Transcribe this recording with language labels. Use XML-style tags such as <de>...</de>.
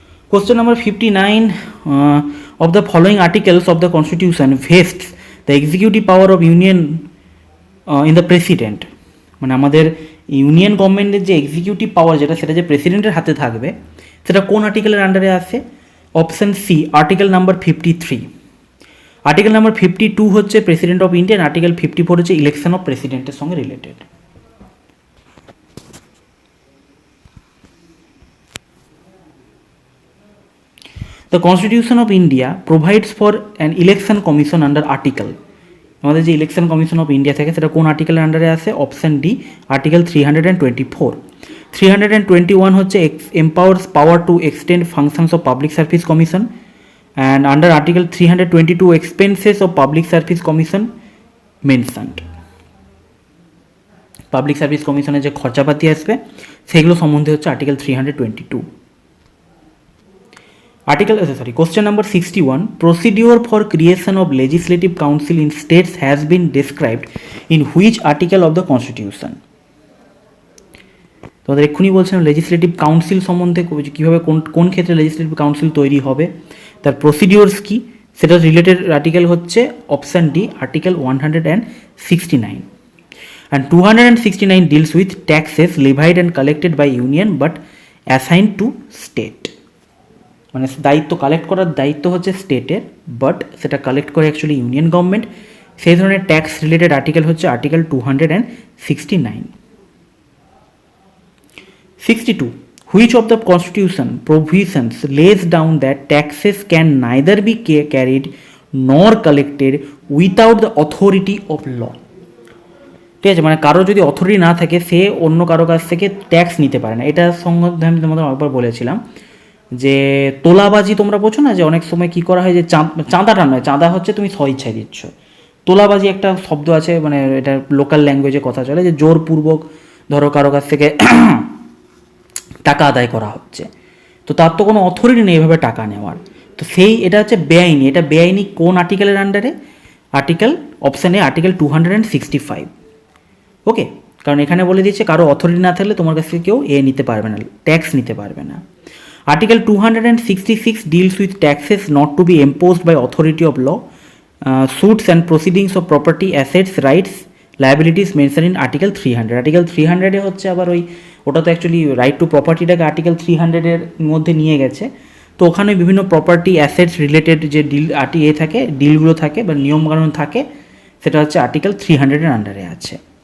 <en>Question number 59. Of the following articles of the Constitution vests the executive power of Union in the President?</en> <bn>মানে আমাদের union গভর্নমেন্টের যে executive পাওয়ার যেটা, সেটা যে প্রেসিডেন্টের হাতে থাকবে, সেটা কোন আর্টিকেলের আন্ডারে আসে?</bn> <en>Option C, article number 53। Article number 52 হচ্ছে president of India, article 54 হচ্ছে election of প্রেসিডেন্টের সঙ্গে related. The Constitution of India provides for an election commission under article,</en> <bn>আমাদের যে ইলেকশন কমিশন অফ ইন্ডিয়া থাকে সেটা কোন আর্টিকেলের আন্ডারে আসে?</bn> <en>Option D, article 324। 321 হচ্ছে empowers power to extend functions of public service commission, and under article 322 expenses of public service commission mentioned.</en> <bn>Public service কমিশনের যে খরচাপাতি আসবে সেগুলো সম্বন্ধে হচ্ছে article 322।</bn> <en>Question number 61. Procedure for creation of legislative council in states has been described in which article of the Constitution?</en> <bn>তোমাদের এক্ষুনি বলছিলাম লেজিসলেটিভ কাউন্সিল সম্বন্ধে, কীভাবে কোন ক্ষেত্রে লেজিসলেটিভ কাউন্সিল তৈরি হবে, তার প্রসিডিওরস কী, সেটা রিলেটেড আর্টিকেল হচ্ছে option D, article 169।</bn> <en>And 269 deals with taxes levied and collected by union but assigned to state.</en> <bn>মানে দায়িত্ব কালেক্ট করার দায়িত্ব হচ্ছে স্টেটের, বাট সেটা কালেক্ট করে অ্যাকচুয়ালি ইউনিয়ন গভর্নমেন্ট। সেই ধরনের ট্যাক্স রিলেটেড আর্টিকেল হচ্ছে article 269।</bn> <en>62. Which of the Constitution provisions lays down that taxes can neither be carried nor collected without the authority of law?</en> <bn>ঠিক আছে, মানে কারো যদি অথরিটি না থাকে সে অন্য কারো কাছ থেকে ট্যাক্স নিতে পারে না। এটা সম্বন্ধে আমি তোমাদের একবার বলেছিলাম যে তোলাবাজি তোমরা বোঝো না, যে অনেক সময় কি করা হয় যে চাঁদাটা নয়, চাঁদা হচ্ছে তুমি স্বইচ্ছায় দিচ্ছ। তোলাবাজি একটা শব্দ আছে, মানে এটা লোকাল ল্যাঙ্গুয়েজে কথা চলে, যে জোরপূর্বক ধরো কারো কাছ থেকে টাকা আদায় করা হচ্ছে, তো তার তো কোনো অথরিটি নেই এভাবে টাকা নেওয়ার। তো এটা হচ্ছে বেআইনি। এটা বেআইনি কোন আর্টিকেলের আন্ডারে? Article option A, article 265। ওকে, কারণ এখানে বলে দিচ্ছে কারো অথরিটি না থাকলে তোমার কাছ থেকে কেউ নিতে পারবে না, ট্যাক্স নিতে পারবে না।</bn> <en>Article 266 deals with taxes not to be imposed by authority of law, suits and proceedings of property, assets, rights, liabilities mentioned in Article 300.</en> <bn>Article 300 এ হচ্ছে আবার ওটা তো অ্যাকচুয়ালি রাইট টু প্রপার্টিটাকে আর্টিকেল 300 এর মধ্যে নিয়ে গেছে। তো ওখানে বিভিন্ন প্রপার্টি অ্যাসেটস রিলেটেড যে ডিলগুলো থাকে বা নিয়মকানুন থাকে, সেটা হচ্ছে আর্টিকেল 300 এর আন্ডারে আছে।</bn>